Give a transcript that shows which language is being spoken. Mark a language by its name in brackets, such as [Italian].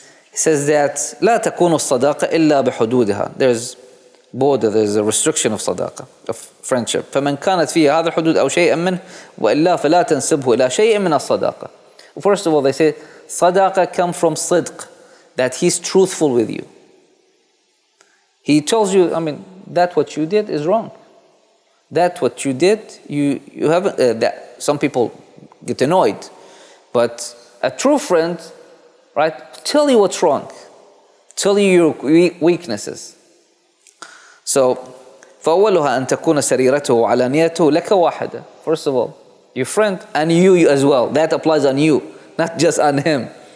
[English] He says that [Arabic] لا تكون الصداقة إلا بحدودها. [English] There's a restriction of صداقة, of friendship. [Arabic] فمن كانت فيها هذا الحدود أو شيئا منه وإلا فلا تنسبه إلى شيء من الصداقة. [English] First of all, they say صداقة come from صدق, that he's truthful with you. He tells you, that what you did is wrong. That what you did, you haven't. That some people get annoyed, but a true friend, right, tell you what's wrong, tell you your weaknesses. So, [Arabic] فأولها أن تكون سريرته وعلانيته لك واحدة. [English] First of all, your friend and you as well. That applies on you, not just on him.